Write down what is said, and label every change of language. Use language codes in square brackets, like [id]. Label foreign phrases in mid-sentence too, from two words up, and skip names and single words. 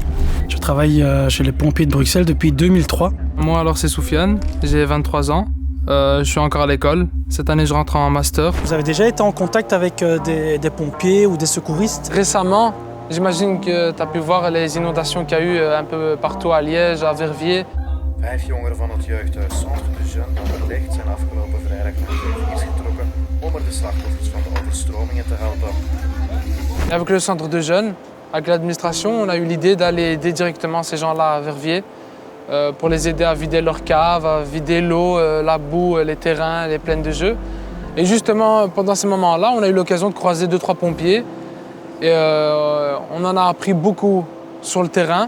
[fr] Je travaille chez les pompiers de Bruxelles depuis 2003. Moi alors c'est Soufiane, j'ai 23 ans. Je suis encore à l'école. Cette année je rentre en master. Vous avez déjà été en contact avec des pompiers ou des secouristes? Récemment, j'imagine que tu as pu voir les inondations qu'il y a eu un peu partout à Liège, à Verviers. [nl] 5 jongeren van het jeugdhuis Centre de Jeunes d'Anderlecht zijn afgelopen vrijdag naar de rivier getrokken om er de slachtoffers van de overstromingen te helpen. [fr] Et avec le centre de jeunes, avec l'administration, on a eu l'idée d'aller aider directement ces gens-là à Verviers pour les aider à vider leur cave, à vider l'eau, la boue, les terrains, les plaines de jeux. Et justement, pendant ces moments-là, on a eu l'occasion de croiser 2-3 pompiers et on en a appris beaucoup sur le terrain.